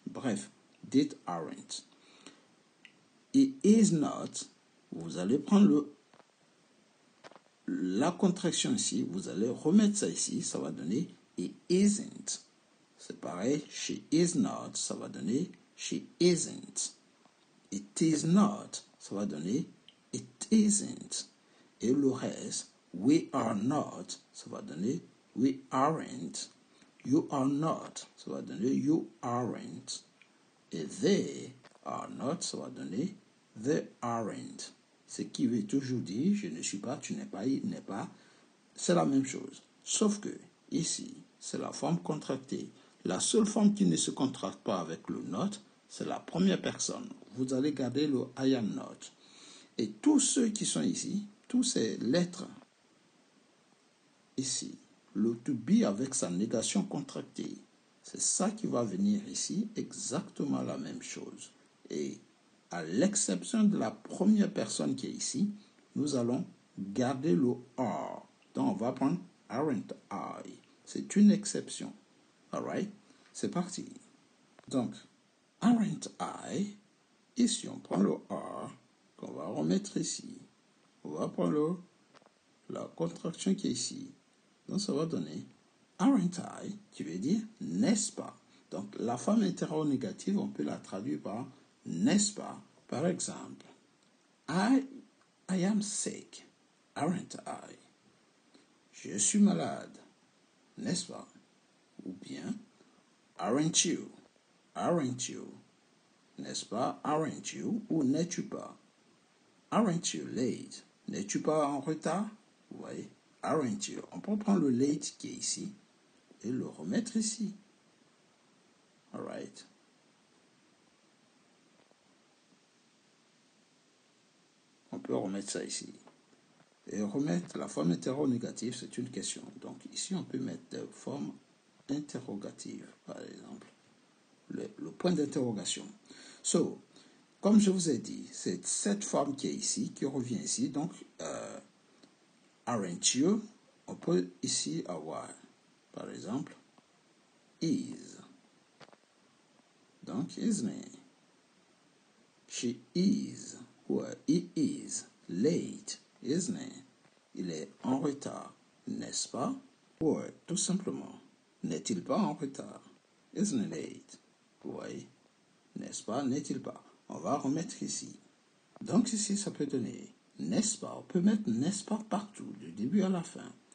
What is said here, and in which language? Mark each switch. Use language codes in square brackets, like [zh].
[fr] Bref, dites aren't. [en] It is not, [fr] vous allez prendre la contraction ici, vous allez remettre ça ici, ça va donner [en] it isn't. [fr] C'est pareil, [en] she is not, [fr] ça va donner [en] she isn't. It is not, [fr] ça va donner [en] it isn't. [fr] Et le reste, [en] we are not, [fr] ça va donner [en] we aren't. You are not, [fr] ça va donner [en] you aren't. [fr] Et [en] they are not, [fr] ça va donner [en] they aren't. [fr] Ce qui veut toujours dire je ne suis pas, tu n'es pas, il n'est pas. C'est la même chose. Sauf que ici, c'est la forme contractée. La seule forme qui ne se contracte pas avec le not, c'est la première personne. Vous allez garder le [en] I am not. [fr] Et tous ceux qui sont ici, tous ces lettres ici, le to be avec sa négation contractée, c'est ça qui va venir ici, exactement la même chose. Et à l'exception de la première personne qui est ici, nous allons garder le are. Donc, on va prendre [en] aren't I. [fr] C'est une exception. Alright? C'est parti. Donc, [en] aren't I, [fr] ici, on prend le are, qu'on va remettre ici. On va prendre la contraction qui est ici. Donc, ça va donner [en] aren't I, [fr] qui veut dire n'est-ce pas. Donc, la forme interrogative, on peut la traduire par n'est-ce pas. Par exemple, [en] I am sick, aren't I? [fr] Je suis malade, n'est-ce pas? Ou bien, [en] aren't you? Aren't you? [fr] N'est-ce pas? [en] Aren't you? [fr] Ou n'es-tu pas? [en] Aren't you late? [fr] N'es-tu pas en retard? Vous voyez? [en] Aren't you? [fr] On peut prendre le late qui est ici et le remettre ici. Alright? On peut remettre ça ici. Et remettre la forme interrogative, c'est une question. Donc ici, on peut mettre de forme interrogative, par exemple. Le point d'interrogation. So, comme je vous ai dit, c'est cette forme qui est ici, qui revient ici. Donc, [en] aren't you? [fr] On peut ici avoir, par exemple, is. [en] Donc, isn't it? She is, ou he is, late, isn't it? [fr] Il est en retard, n'est-ce pas? Ou tout simplement, n'est-il pas en retard? [en] Isn't it late? [fr] Oui, n'est-ce pas? N'est-il pas? On va remettre ici. Donc ici, ça peut donner n'est-ce pas? On peut mettre n'est-ce pas partout, du début à la fin.